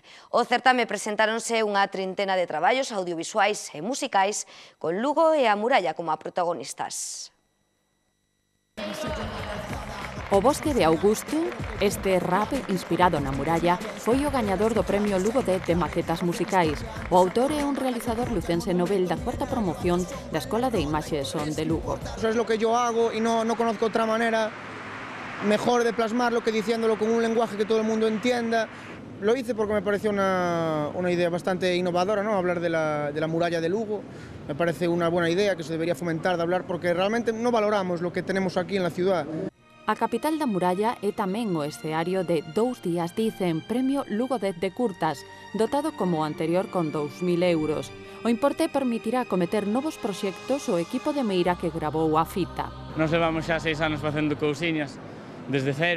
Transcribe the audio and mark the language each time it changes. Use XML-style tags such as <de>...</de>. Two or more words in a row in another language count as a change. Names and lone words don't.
<gl>O certame presentáronse unha trintena de traballos audiovisuais e musicais con Lugo e a muralla como a protagonistas. O Bosque de Augusto, este rap inspirado na muralla, foi o gañador do Premio Lugo de maquetas musicais. O autor é un realizador lucense novel da 4ª promoción da Escola de Imaxe e Son de Lugo.</gl> <es>Eso es lo que yo hago y no conozco otra manera mejor de plasmarlo que diciéndolo con un lenguaje que todo el mundo entienda. Lo hice porque me pareció una idea bastante innovadora, ¿no? Hablar de la muralla de Lugo. Me parece una buena idea que se debería fomentar de hablar porque realmente no valoramos lo que tenemos aquí en la ciudad.</es> <gl>A capital da muralla é tamén o escenario de 2 días dicen Premio Lugo 10 de curtas, dotado como o anterior con 2.000 euros. O importe permitirá cometer novos proxectos o equipo de Meira que gravou a fita. Nos levamos xa 6 anos facendo cousiñas desde cero.</gl>